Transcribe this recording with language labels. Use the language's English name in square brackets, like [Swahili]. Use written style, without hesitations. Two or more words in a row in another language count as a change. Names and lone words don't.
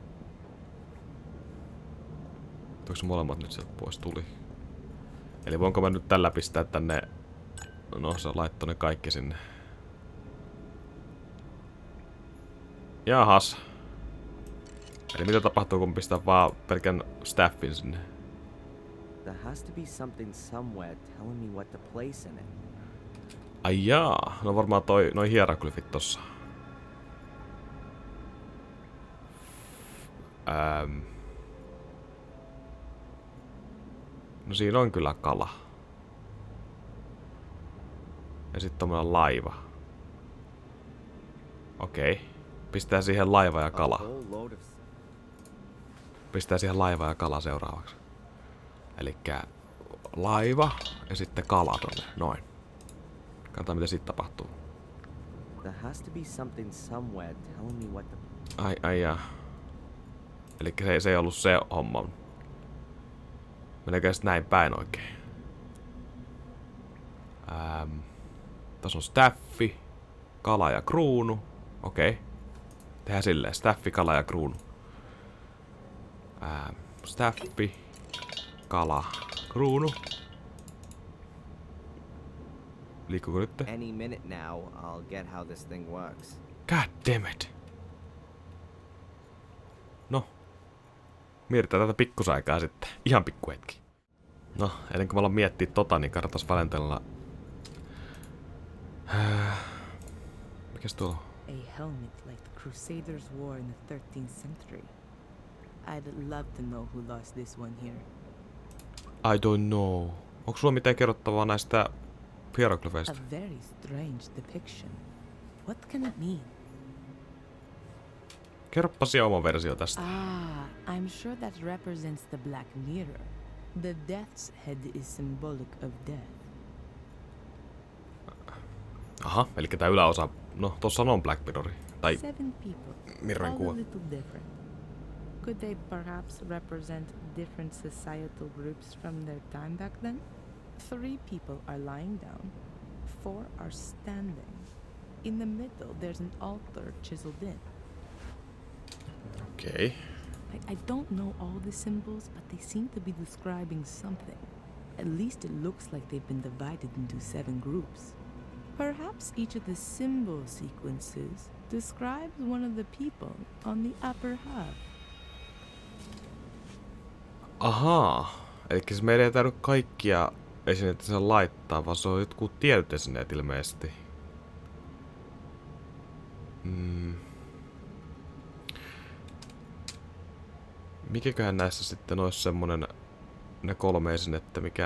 [Finnish] Tuliko molemmat nyt sieltä pois? Tuli. Eli voinko mä nyt tällä pistää tänne... No se laittoi ne kaikki sinne. Jahas. Eli mitä tapahtuu kun pistää vaan pelkän staffin sinne? [English] There has to be something somewhere telling me what to place in it. [Finnish] Ai jaa. No varmaan noi hieroglyfit tossa. No siinä on kyllä kala. Ja sitten tommonen laiva. Okei. Pistää siihen laiva ja kala. Pistää siihen laiva ja kala seuraavaksi. Elikkä laiva ja sitten kala tonne. Noin. Katsotaan mitä siitä tapahtuu. [English] There has to be something somewhere telling me what to... [Finnish] Ai jaa. Elikkä se ei ollut se homma. Meneekö sitten näin päin oikein? Tässä on staffi, kala ja kruunu. Okei. Tehdään silleen. Staffi, kala ja kruunu. Staffi, kala, kruunu. Liikkuuko nyt? [English] Any minute now, I'll get how this thing works. God damn it. [Finnish] No. Mietitään tätä pikkusaikaa sitten. Ihan pikkuhetki. No, ennen kuin me ollaan miettiä tota, niin kannattaisi Valentinalla... Mikäs tuo? [English] A helmet like the Crusaders wore in the 13th century. I'd love to know who lost this one here. I don't know. [Finnish] Onko sulla mitään kerrottavaa näistä hieroglyfeista? [English] A very strange depiction. What can it mean? [Finnish] Kerroppas oma versio tästä. [English] I'm sure that represents the Black Mirror. The death's head is symbolic of death. [Finnish] Aha, eli tää yläosa, no tossa on Black Mirror. Tai [English] 7 people, [Finnish] Mirrorin [English] all [Finnish] kuva. [English] a little different. Could they perhaps represent different societal groups from their time back then? 3 people are lying down, 4 are standing. In the middle, there's an altar chiseled in. [Finnish] Okei. [English] I don't know all the symbols, but they seem to be describing something. At least it looks like they've been divided into 7 groups. Perhaps each of the symbol sequences describes one of the people on the upper half. [Finnish] Ahaa. Elikkä se meidän ei täydy kaikkia esineitä sen laittaa, vaan se on jotkut tietyt esineet ilmeisesti. Mikäköhän näissä sitten olisi semmonen ne 3 esinettä, mikä...